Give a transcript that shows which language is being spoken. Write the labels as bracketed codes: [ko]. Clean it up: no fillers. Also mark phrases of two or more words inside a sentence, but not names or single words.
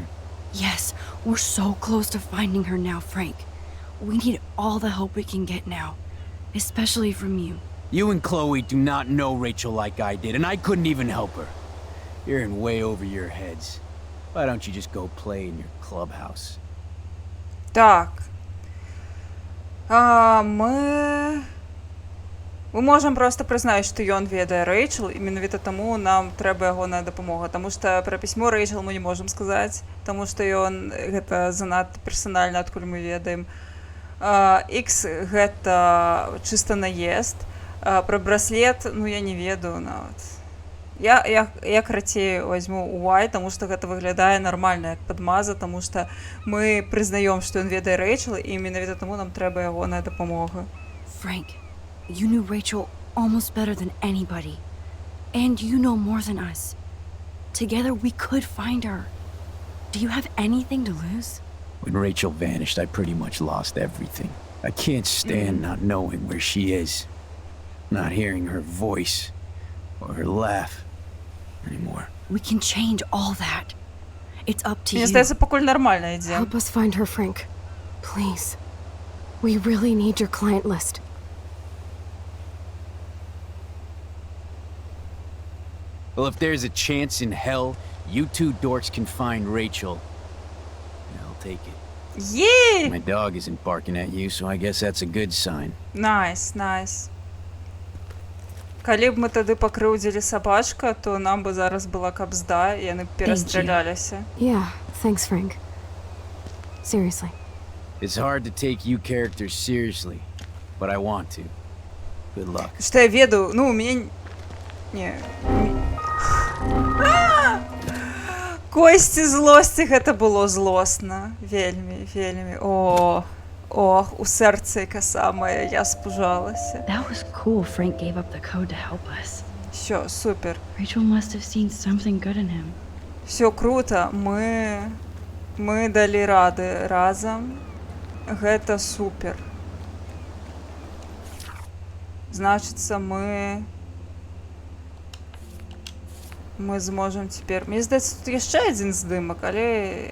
[en] Yes, we're so close to finding her now, Frank. We need all the help we can get now, especially from you. You and Chloe do not know Rachel like I did, and I couldn't even help her. You're in way over your heads. Why don't you just go play in your clubhouse? [be] Так. Мы можам проста прызнаць, што ён ведае Рэйчел, і менавіта таму нам трэба ягоная дапамога, таму што пра пісьмо Рэйчел мы не можам сказаць, таму што ён гэта занадта персанальна, адкуль мы ведаем. Ікс гэта чыста наезд. Пра браслет, ну я не ведаю нават. Я карацей возьму Уай, таму што гэта выглядае нармальна, як падмаза, таму што мы прызнаём, што ён ведае Рэйчел, і менавіта таму нам трэба ягоная дапамога. [en] Frank, you knew Rachel almost better than anybody. And you know more than us. Together we could find her. Do you have anything to lose? When Rachel vanished, I pretty much lost everything. I can't stand not knowing where she is. Not hearing her voice or her laugh anymore. We can change all that. It's up to you. [be] Мне здаецца, пакуль нармальна ідзе. [en] Help us find her, Frank. Please. We really need your client list. Well, if there's a chance in hell, you two dorks can find Rachel. I'll take it. Yeah! My dog isn't barking at you, so I guess that's a good sign. Nice. [be] Калі б мы тады пакрыўдзілі сабачка, то нам бы зараз была кабзда, і яны перастраляліся. [en] Yeah, thanks, Frank. Seriously. It's hard to take you characters seriously, but I want to. Good luck. [be] Што я ведаю, ну, у мяне... Не... Косці злосці, гэта было злосна. Вельмі. Ох, у сэрцы яка самая, я спужалася. [en] That was cool Frank gave up the code to help us. [ru] Всё, супер. [en] Rachel must have seen something good in him. [be] Всё круто, мы далі рады разам. Гэта супер. Значыцца, мы зможам цяпер... Мне здаецца, тут яшчэ адзін здымак, але...